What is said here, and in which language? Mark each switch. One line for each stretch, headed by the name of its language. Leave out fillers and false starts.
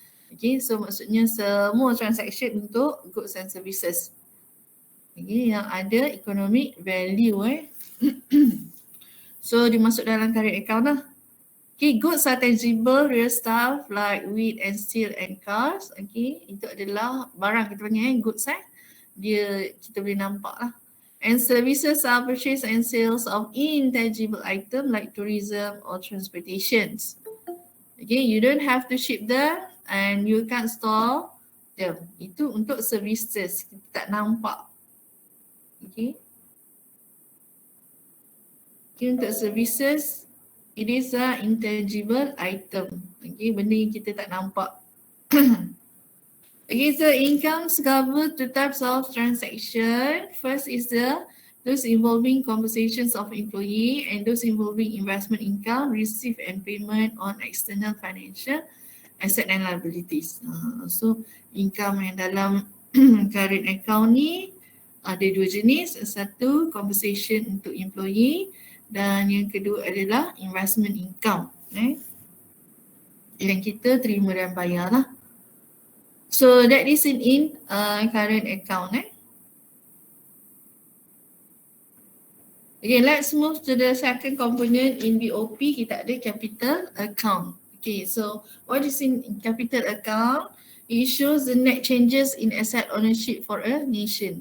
English: Okay, so
Malay: maksudnya semua
English: transaction
Malay: untuk
English: goods and services. Okay,
Malay: yang ada
English: economic value So
Malay: dimasuk dalam
English: current account
Malay: lah.
English: Okay, goods are tangible, real stuff like wheat and steel and cars.
Malay: Okay, itu adalah barang kita panggil goods dia kita boleh nampak lah.
English: And services are purchase and sales of intangible item like tourism or transportations. Okay, you don't have to ship them and you can't store them.
Malay: Itu untuk services, kita tak nampak. Okay.
English: Okay,
Malay: untuk
English: services, it is a intangible item.
Malay: Okay, benda yang kita tak nampak.
English: Okay, so incomes cover 2 types of transaction. First is those involving compensations of employee and those involving investment income, receive and payment on external financial asset and liabilities. So
Malay: income yang dalam current account ni ada 2 jenis. Satu compensation untuk employee dan yang kedua adalah investment income. Yang kita terima dan bayar lah.
English: So that is in current account. Okay, let's move to the second component in BOP.
Malay: Kita ada
English: capital account. Okay, so what is in capital account? It shows the net changes in asset ownership for a nation.